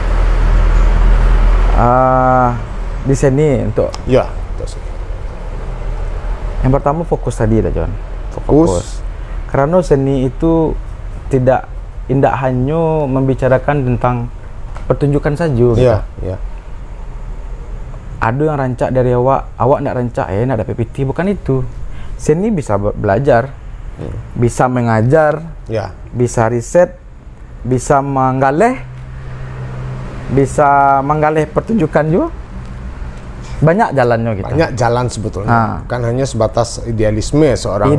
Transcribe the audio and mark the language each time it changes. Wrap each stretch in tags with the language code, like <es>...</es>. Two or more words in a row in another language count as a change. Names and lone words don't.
<id>Di sini untuk yang pertama fokus tadi John. Fokus. Karena seni itu tidak hanya membicarakan tentang pertunjukan saja gitu. Iya.</id> <min>Ada yang rancak dari awak nak rancak nak dapat PT,</min> <id>bukan itu. Seni bisa belajar, bisa mengajar, bisa riset, bisa menggalih pertunjukan juga. Banyak jalannya gitu. Banyak jalan sebetulnya. Bukan hanya sebatas idealisme seorang.</id>